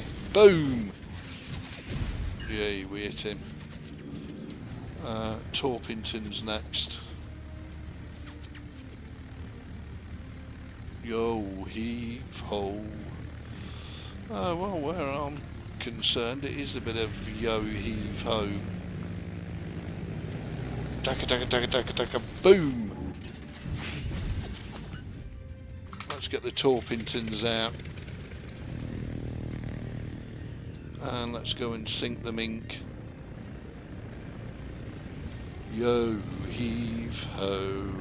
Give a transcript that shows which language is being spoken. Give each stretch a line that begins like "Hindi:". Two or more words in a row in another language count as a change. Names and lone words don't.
English: Boom! Yay, we hit him. Torpington's next. Yo, heave ho. Well, where I'm concerned, it is a bit of yo, heave ho. Taka taka taka taka taka, boom! Let's get the Torpingtons out. And let's go and sink them ink. Yo, heave ho.